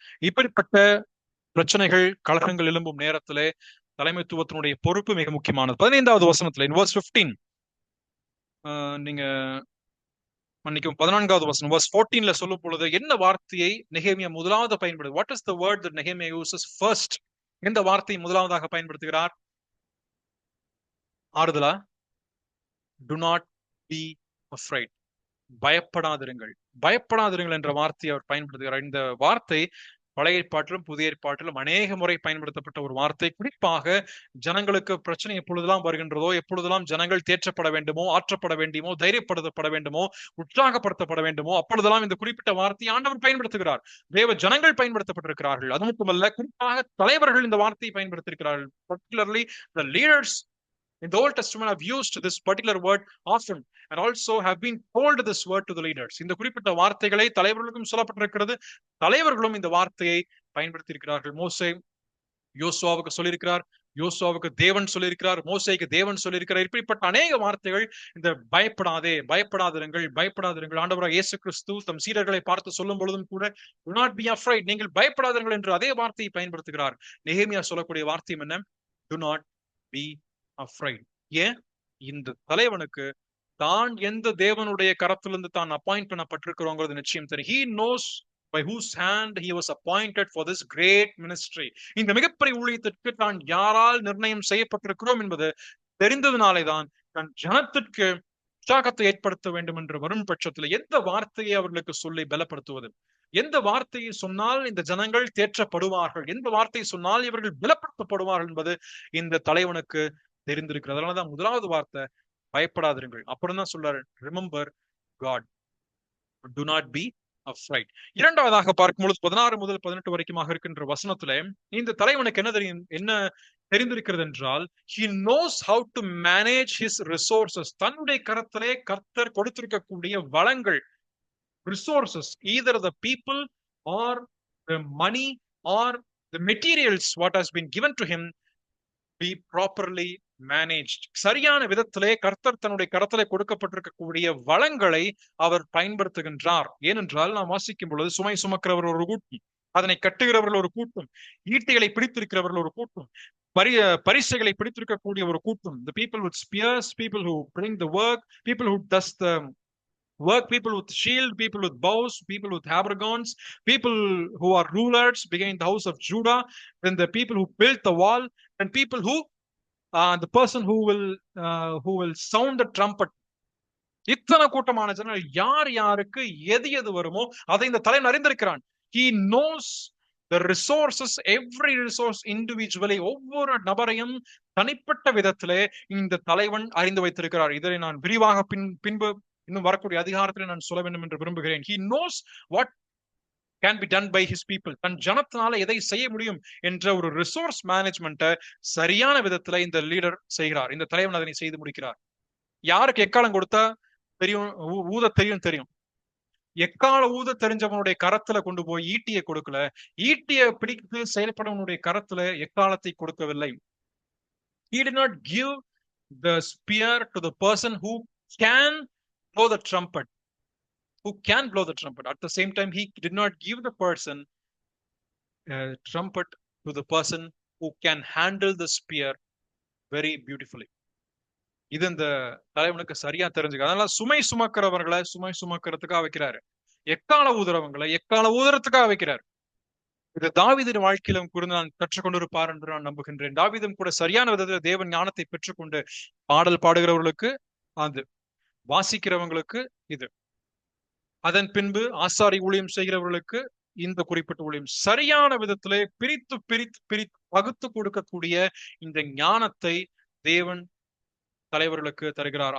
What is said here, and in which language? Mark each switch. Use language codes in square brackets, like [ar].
[ta] இப்படிப்பட்ட பிரச்சனைகள் கலகங்கள் எழும்பும் நேரத்திலே தலைமைத்துவத்தினுடைய பொறுப்பு மிக முக்கியமானது. 15வது வசனத்துல [en] in verse 15 [ta] நீங்க மன்னிக்கும் 14வது வசனம் verse 14ல சொல்லும் பொழுது என்ன வார்த்தையை நெகேமியா முதலாவது பயன்படுத்து? [en] What is the word that Nehemiah uses first? [ta] எந்த வார்த்தையை முதலாவதாக பயன்படுத்துகிறார்? ஆறுதலா? [en] Do not be afraid. [ta] பயப்படாதிருங்கள். பயப்படாதிருங்கள் என்ற வார்த்தையை அவர் பயன்படுத்துகிறார். இந்த வார்த்தை பழைய ஏற்பாட்டிலும் புதிய ஏற்பாட்டிலும் அநேக முறை பயன்படுத்தப்பட்ட ஒரு வார்த்தை. குறிப்பாக ஜனங்களுக்கு பிரச்சனை எப்பொழுதெல்லாம் வருகின்றதோ, எப்பொழுதெல்லாம் ஜனங்கள் தேற்றப்பட வேண்டுமோ, ஆற்றப்பட வேண்டுமோ, தைரியப்படுத்தப்பட வேண்டுமோ, உற்சாகப்படுத்தப்பட வேண்டுமோ, அப்பொழுதெல்லாம் இந்த குறிப்பிட்ட வார்த்தையை ஆண்டவர் பயன்படுத்துகிறார். தேவ ஜனங்கள் பயன்படுத்தப்பட்டிருக்கிறார்கள். அது மட்டுமல்ல, குறிப்பாக தலைவர்கள் இந்த வார்த்தையை பயன்படுத்தியிருக்கிறார்கள். [en] Particularly the leaders in the Old Testament have used this particular word often and also have been told this word to the leaders. [ta] இந்த குறிப்பிட்ட வார்த்தைகளை தலைவர்களுக்கும் சொல்லப்பட்டிருக்கிறது. தலைவர்களும் இந்த வார்த்தையை பயன்படுத்தி இருக்கிறார்கள். மோசே யோசுவாவுக்கு சொல்லியிருக்கிறார், யோசுவாவுக்கு தேவன் சொல்லியிருக்கிறார், மோசேக்கு தேவன் சொல்லியிருக்கிறார். இப்படிப்பட்ட அநேக வார்த்தைகள் இந்த பயப்படாதிருங்கள், பயப்படாதிருங்கள். ஆண்டவராக இயேசு கிறிஸ்து தம் சீடர்களை பார்த்து சொல்லும் பொழுதும் கூட [en] do not be afraid, [ta] நீங்கள் பயப்படாதிருங்கள் என்று அதே வார்த்தையை பயன்படுத்துகிறார். நெகேமியா சொல்லக்கூடிய வார்த்தையும் என்ன? [en] Do not be afraid. [ta] ஏன்? இந்த தலைவனுக்கு தான் எந்த தேவனுடைய கரத்திலிருந்து தான் அப்பாயிண்ட் பண்ணப்பட்டிருக்கிறோங்கிறது நிச்சயம் தெரியும். [en] He knows by whose hand he was appointed for this great ministry. [ta] இந்த மிகப்பெரிய ஊழியத்திற்கு தான் யாரால் நிர்ணயம் செய்யப்பட்டிருக்கிறோம் என்பது தெரிந்ததுனாலே தான் தன் ஜனத்திற்கு உற்சாகத்தை ஏற்படுத்த வேண்டும் என்று வரும் பட்சத்தில் எந்த வார்த்தையை அவர்களுக்கு சொல்லி பலப்படுத்துவது, எந்த வார்த்தையை சொன்னால் இந்த ஜனங்கள் தேற்றப்படுவார்கள், எந்த வார்த்தையை சொன்னால் இவர்கள் பலப்படுத்தப்படுவார்கள் என்பது இந்த தலைவனுக்கு தெரிந்திருக்கிறது. அதனாலதான் முதலாவது வார்த்தை பயப்படாதிருங்கள். அப்புறம் தான் சொல்றாரு, [en] Remember God, do not be afraid. [ta] இரண்டாவதாக பார்க்கும்பொழுது 16 முதல் 18 வரைக்குமாக இருக்கின்ற வசனத்துல இந்த தலைவனுக்கு என்ன தெரிந்திருக்கிறது என்றால், [en] he knows how to manage his resources. [ta] தன்னுடைய கரத்திலே கர்த்தர் கொடுத்திருக்கக்கூடிய வளங்கள், resources, [en] either the people or the money or the materials what has been given to him be properly managed. [ta] சரியான விதத்திலே கர்த்தர் தன்னுடைய கரத்திலே கொடுக்கப்பட்டிருக்கக்கூடிய வளங்களை அவர் பயன்படுத்துகின்றார். ஏனென்றால் நாம் வாசிக்கும் பொழுது சுமை சுமக்கிறவர் ஒரு கூட்டம், அதனை கட்டுகிறவர்கள் ஒரு கூட்டம், ஈட்டிகளை பிடித்திருக்கிறவர்கள் ஒரு கூட்டம், பரிசைகளை பிடித்திருக்கக்கூடிய ஒரு கூட்டம், [en] the people with spears, people who bring the work, people who does the work, people with shield, people with bows, people with habergeons, people who are rulers behind the house of Judah, then the people who built the wall, and people who the person who will sound the trumpet. [ta] இத்தனை கூட்டமான ஜனங்கள் யார் யாருக்கு எது எது வருமோ அதை இந்த தலைவன் அறிந்திருக்கிறான். [en] He knows the resources, every resource individually. [ta] ஒவ்வொரு நபரையும் தனிப்பட்ட விதத்திலே இந்த தலைவன் அறிந்து வைத்திருக்கிறார். இதை நான் விரிவாக பின்பு இன்னும் வரக்கூடிய அதிகாரத்தில் நான் சொல்ல வேண்டும் என்று விரும்புகிறேன். [en] He knows what can be done by his people. [ta] தன் ஜனத்தினால எதை செய்ய முடியும் என்ற ஒரு ரிசோர்ஸ் மேனேஜ்மெண்ட்டை சரியான விதத்துல இந்த லீடர் செய்கிறார். இந்த தலைவன் அதனை செய்து முடிக்கிறார். யாருக்கு எக்காலம் கொடுத்தா தெரியும், ஊத தெரியும். எக்கால ஊத தெரிஞ்சவனுடைய கரத்துல கொண்டு போய் ஈட்டியை கொடுக்கல, ஈட்டியை பிடித்து செயல்படவனுடைய கரத்துல எக்காலத்தை கொடுக்கவில்லை. [en] He did not give the spear to the person who can blow the trumpet. At the same time, he did not give the person a trumpet to the person who can handle the spear very beautifully. [ta] இது இந்த தலைவனுக்கு சரியா தெரிஞ்சுக்க. அதனால சுமை சுமக்கிறவர்களை சுமை சுமக்கிறதுக்காக வைக்கிறாரு, எக்கால ஊதுறவங்களை எக்கால ஊதுறதுக்காக வைக்கிறார். இது தாவீதின் வாழ்க்கையிலும் கூட நான் கற்றுக்கொண்டிருப்பார் என்று நான் நம்புகின்றேன். தாவீதும் கூட சரியான விதத்தில் தேவன் ஞானத்தை பெற்றுக்கொண்டு பாடல் பாடுகிறவர்களுக்கு அது, வாசிக்கிறவங்களுக்கு இது, அதன் பின்பு ஆசாரி ஊழியம் செய்கிறவர்களுக்கு இந்த குறிப்பிட்ட ஊழியம், சரியான விதத்திலே பிரித்து பகுத்து கொடுக்கக்கூடிய இந்த ஞானத்தை தேவன் தலைவர்களுக்கு தருகிறார்.